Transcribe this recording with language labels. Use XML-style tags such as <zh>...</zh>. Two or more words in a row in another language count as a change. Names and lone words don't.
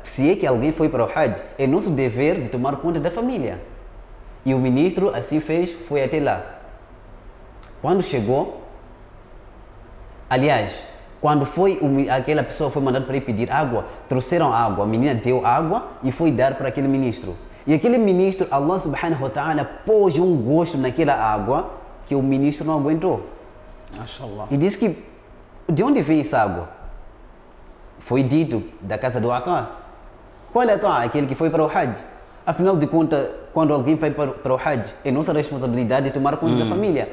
<pt>Se é que alguém foi para o Hajj, é nosso dever de tomar conta da família. E o ministro assim fez, foi até lá. Quando chegou, aliás, quando aquela pessoa foi mandada para ir pedir água, trouxeram água, a menina deu água e foi dar para aquele ministro. E aquele ministro,</pt> <ar>الله سبحانه وتعالى,</ar> <pt>pôs um gosto naquela água que o ministro não aguentou. Mashallah. E disse que, de onde vem essa água? Foi dito da casa do Ata. Qual é Ata? Aquele que foi para o Hajj. Afinal de contas, quando alguém vai para o Hajj, é nossa responsabilidade tomar conta da família.</pt>